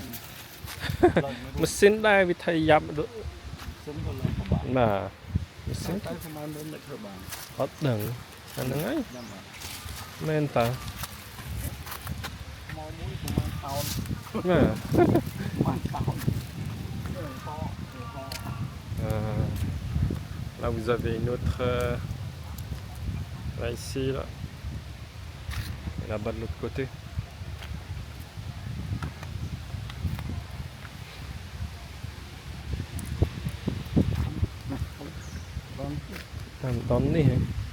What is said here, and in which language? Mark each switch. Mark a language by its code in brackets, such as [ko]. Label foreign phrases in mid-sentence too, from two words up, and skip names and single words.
[km] ម៉ាស៊ីនដែរវិធីយ៉ាប់ សុំទៅឡើងប្របា បាទម៉ាស៊ីន តែសម័យមុនមិនធ្វើបាន អត់ដឹងអាហ្នឹងហើយ ចាំបាទ មែនតើ មកមួយប្រហែលតោន បាទ ប្រហែលតោន [fr] Là vous avez une autre là ici là et là-bas de l'autre côté. Dans le nez, hein.